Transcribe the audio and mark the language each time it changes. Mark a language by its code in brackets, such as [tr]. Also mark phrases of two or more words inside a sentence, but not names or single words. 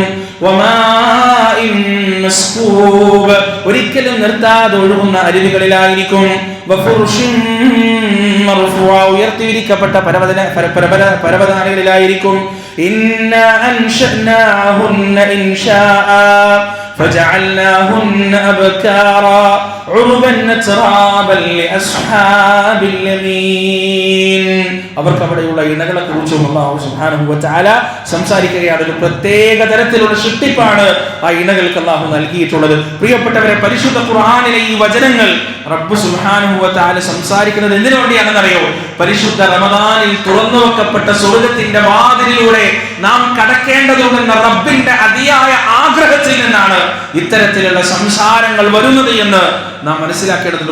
[ar] وماء مسكوب. [ml] ഒരിക്കലും നിർത്താതെ ഒഴുകുന്ന അരുവികളിലായിരിക്കും. [ar] وفرش مرفوعة. [ml] ഉയർത്തിവിരിക്കപ്പെട്ട പരവതാനികളിലായിരിക്കും. [ar] إنا أنشأناهن إنشاء فجعلناهن أبكارا عربا أترابا لأصحاب اليمين. [ml] അവർക്ക് അവിടെയുള്ള ഇണകളെ കുറിച്ചും അല്ലാഹു [ar] سبحانه وتعالى [ml] സംസാരിക്കുകയാണ്. ഒരു പ്രത്യേക തരത്തിലുള്ള സൃഷ്ടിപ്പാണ് ആ ഇണകൾക്ക് അല്ലാഹു നൽകിയിട്ടുള്ളത്. പ്രിയപ്പെട്ടവരെ, പരിശുദ്ധ ഖുർആനിലെ ഈ വചനങ്ങൾ റബ്ബ് [ar] سبحانه وتعالى [ml] സംസാരിക്കുന്നത് എന്തിനു വേണ്ടിയാണെന്ന് അറിയോ? പരിശുദ്ധ റമദാനിൽ തുറന്നു വെക്കപ്പെട്ട സ്വർഗ്ഗത്തിന്റെ വാതിലിലൂടെ നാം കടക്കേണ്ടതുണ്ടെന്ന റബ്ബിന്റെ അതിയായ ആഗ്രഹത്തിൽ നിന്നാണ് ഇത്തരത്തിലുള്ള സംസാരങ്ങൾ വരുന്നത് എന്ന് നാം മനസ്സിലാക്കേണ്ടതുണ്ട്.